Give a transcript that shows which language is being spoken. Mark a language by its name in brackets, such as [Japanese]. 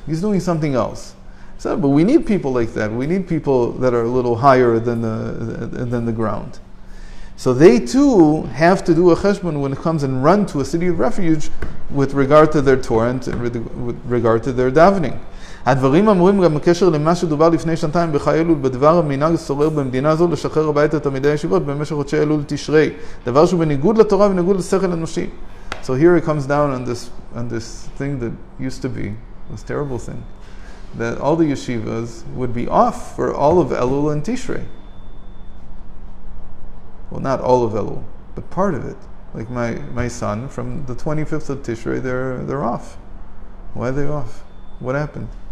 [English] He's doing something else. So, but we need people like that. We need people that are a little higher than the ground. So they too have to do a cheshbon when it comes and run to a city of refuge with regard to their Torah and with regard to their davening. [Hebrew] הדברים אמורים גם בקשר למה שדובר לפני שנתיים בחיי אלול בדבר המנהג השורר במדינה זו לשחרר הביתה תלמידי הישיבות במשך חודשי אלול תשרי, דבר שהוא בניגוד לתורה ובניגוד לשכל אנושי. [English] So here it comes down on this thing that used to be, this terrible thing, that all the yeshivas would be off for all of Elul and Tishrei. Well, not all of Elul, but part of it. Like my son, from the 25th of Tishrei, they're off. Why are they off? What happened?